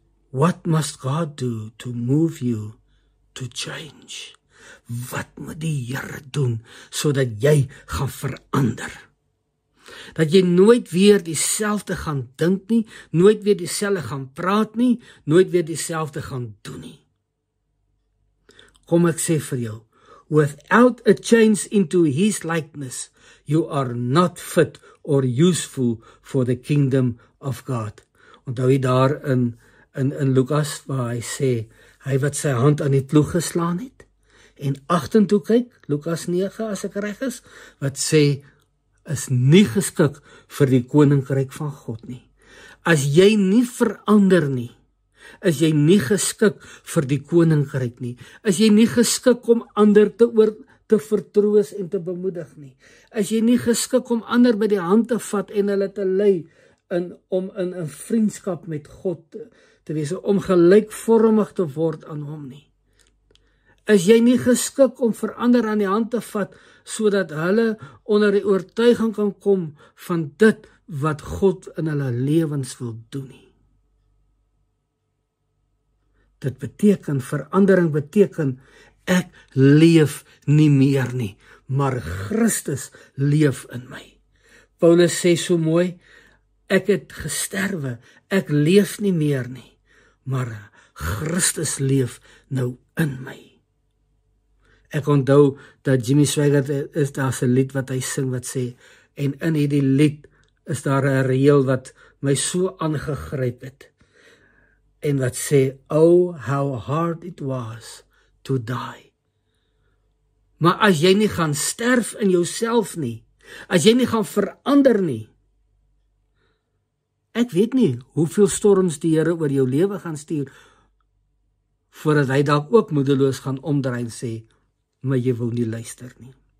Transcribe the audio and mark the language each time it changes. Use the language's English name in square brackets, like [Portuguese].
[English] What must God do to move you to change? [Afrikaans] Wat moet die Here doen sodat jy gaan verander? Dat jy nooit weer dieselfde gaan dink nie, nooit weer dieselfde gaan praat nie, nooit weer dieselfde gaan doen nie. Kom ek sê vir jou, [English] without a change into his likeness, you are not fit or useful for the kingdom of God. [Afrikaans] Onthou jy daar in Lukas waar hy sê, hy wat sy hand aan die ploeg geslaan het, en agtertoe kyk, Lukas 9 as ek reg is, wat sê, is nie geskik vir die koninkryk van God nie. As jy nie verander nie, is jy nie geskik vir die koninkryk nie. Is jy nie geskik om ander te vertroos en te bemoedig nie. Is jy nie geskik om ander by die hand te vat en hulle te lei om in 'n vriendskap met God te wees, om gelykvormig te word aan hom nie. Is jy nie geskik om vir ander aan die hand te vat sodat hulle onder die oortuiging kan kom van dit wat God in hulle lewens wil doen nie. Dit beteken, verandering beteken, ek leef nie meer nie, maar Christus leef in my. Paulus sê so mooi, ek het gesterwe, ek leef nie meer nie, maar Christus leef nou in my. Ek onthou dat Jimmy Swaggart is daar 'n lied wat hy sing wat sê, en in hierdie lied is daar 'n reël wat my so aangegryp het. En wat sê, [English] oh, how hard it was to die. [Afrikaans] Maar as jy nie gaan sterf in jouself nie, as jy nie gaan verander nie, ek weet nie hoeveel storms die Here oor jou lewe gaan stuur, voordat hy dalk ook moedeloos gaan omdraai en sê, maar jy wil nie luister nie.